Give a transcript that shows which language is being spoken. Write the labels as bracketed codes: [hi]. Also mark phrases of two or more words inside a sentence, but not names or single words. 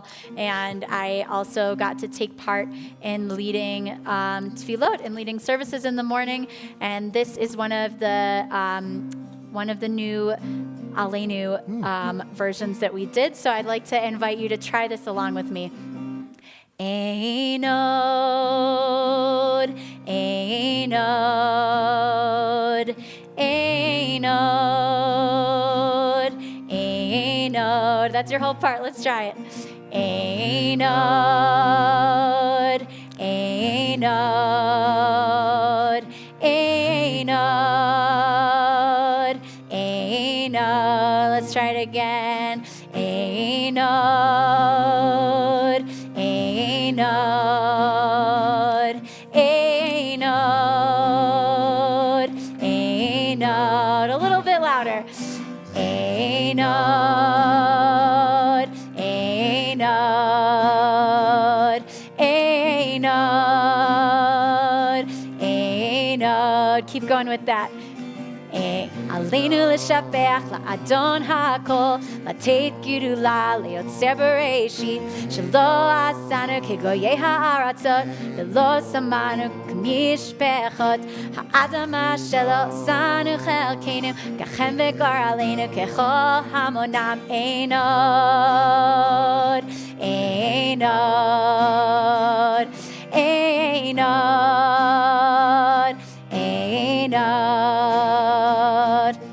[en] And I also got to take part in leading tefillot and leading services in the morning. And this is one of the new Aleinu versions that we did. So I'd like to invite you to try this along with me. [he] אין עוד, אין עוד, אין עוד, אין עוד. [en] That's your whole part. Let's try it. [he] אין עוד, אין עוד, אין עוד, אין עוד. [en] Let's try it again. [he] אין עוד, אין עוד, אין עוד, אין עוד. [en] A little bit louder. [he] אין עוד, אין עוד, אין עוד, אין עוד. [en] Keep going with that. [he] עלינו לשבח לאדון הכל לתת גדולה ליוצר בראשית שלא עשנו כגויי הארצות ולא שמנו כמשפחות האדמה שלא עשנו חלקנו ככם וגורלנו ככל המונם אין עוד אין עוד אין עוד אין עוד